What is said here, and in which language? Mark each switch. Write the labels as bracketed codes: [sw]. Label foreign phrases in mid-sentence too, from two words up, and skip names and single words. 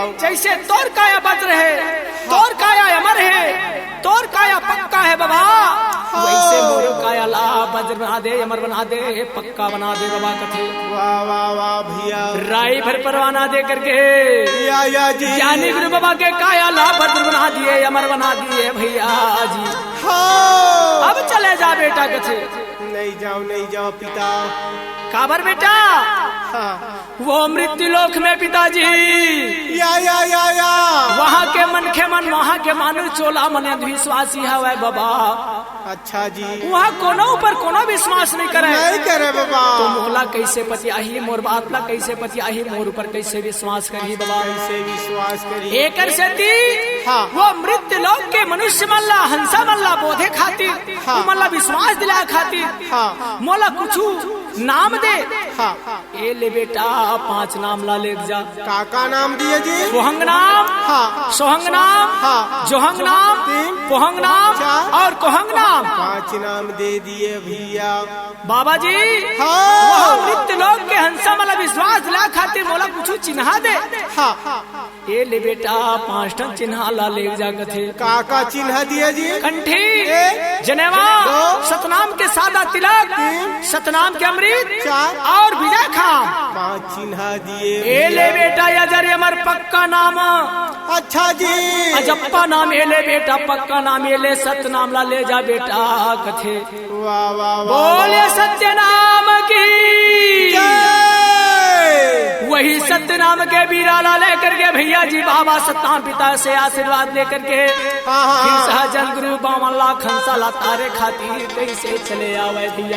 [hne] जैसे तोर काया वज्र है तोर काया अमर है तोर काया पक्का है बाबा वैसे मोर काया ला वज्र बना दे अमर बना दे पक्का बना दे बाबा कथे। वाह वाह वाह भैया राई भर परवाना दे करके या जी ज्ञानी गुरु बाबा के काया ला वज्र बना दिए अमर बना दिए भैया जी। हाँ अब चले जा बेटा कथे। नहीं जाओ पिता। काबर बेटा हाँ वो मृत्यु लोक में पिताजी या वहाँ के मन के मन वहाँ के मानो चोला मन अंधविश्वासी है बाबा। अच्छा जी वहाँ कोनो ऊपर कोनो विश्वास नहीं करे। नहीं करे बाबा। तो मोला कैसे पतियाही मोर बात ला कैसे पतियाही मोर ऊपर कैसे विश्वास करी बाबा। कैसे विश्वास करी एकर सेती हाँ। वो मृत्यु लोक के मनुष्य मल्ला हंसा मल्ला बोधे खातिर हाँ। मल्ला विश्वास दिला खातिर हाँ मोला कुछ नाम दे। हाँ ए ले बेटा 5 नाम ला ले जा। काका नाम दिए जी। सोहंग नाम हाँ सोहंग नाम हाँ। जोहंग नाम 3 पोहंग नाम 4 और कोहंग नाम 5 नाम दे दिए भैया। बाबा जी हाँ। वहाँ मृत्यु लोक के हंसा मला विश्वास दिला खातिर मोला कुछ चिन्हा दे। हाँ ए ले बेटा 5 टन चिन्हा ला ले जा कथे। काका चिन्ह दिए जी। कंठी 1 जनेवा 2 सतनाम के सादा तिलक 3 सतनाम के अमृत 4 और विजय खाम 5 चिन्ह दिए। ए ले बेटा यजर अमर पक्का नाम अच्छा जी अजप्पा नाम ए ले बेटा पक्का नाम ए ले सत्य नाम ला ले जा बेटा कथे। वाह वाह बोले सत्य नाम की वही सत्य नाम के बीराला लेकर के भैया जी बाबा सत्ताम पिता से आशीर्वाद लेकर के फिर सहजन गुरु 52 लाख हंसा ला तारे खातिर कैसे चले आवे भैया।